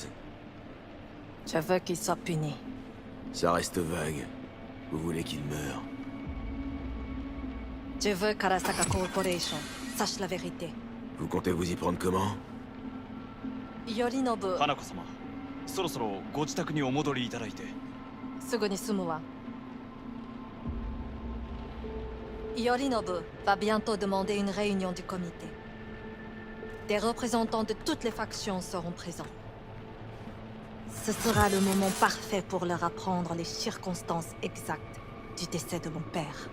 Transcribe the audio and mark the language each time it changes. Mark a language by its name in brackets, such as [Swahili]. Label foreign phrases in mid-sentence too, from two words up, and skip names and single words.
[French] Je veux qu'il soit puni. Ça reste vague. Vous voulez qu'il meure. Je veux qu'Arasaka Corporation sache la vérité. Vous comptez vous y prendre comment? Yorinobu, [Japanese] 花子様、そろそろご自宅にお戻りいただいて。すぐに済むわ。 [French] Yorinobu va bientôt demander une réunion du comité. Des représentants de toutes les factions seront présents. Ce sera le moment parfait pour leur apprendre les circonstances exactes du décès de mon père.